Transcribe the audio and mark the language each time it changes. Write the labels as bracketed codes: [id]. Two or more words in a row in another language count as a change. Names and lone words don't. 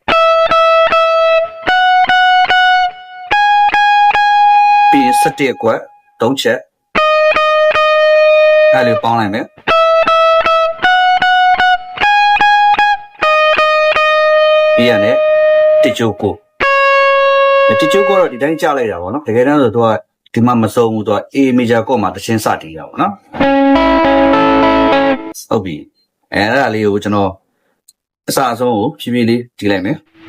[my] ပြီးရင်17ခွက်3ချက်အဲ့လိုပေါင်းလိုက်မယ်ပြီးရနဲ့တစ်ချိုးကိုတစ်ချိုးကိုတော့ဒီတိုင်းကြားလိုက်တာပေါ့နော်တကယ်တမ်းဆိုတော့ဒီမှာမစုံဘူးသူက [en] A major chord [my] မှာတချင်းစတီးတာပေါ့နော် ဟုတ်ပြီအဲ့ဒါလေးကိုကျွန်တော်အစအဆုံးကိုဖြည်းဖြည်းလေးတီးလိုက်မယ်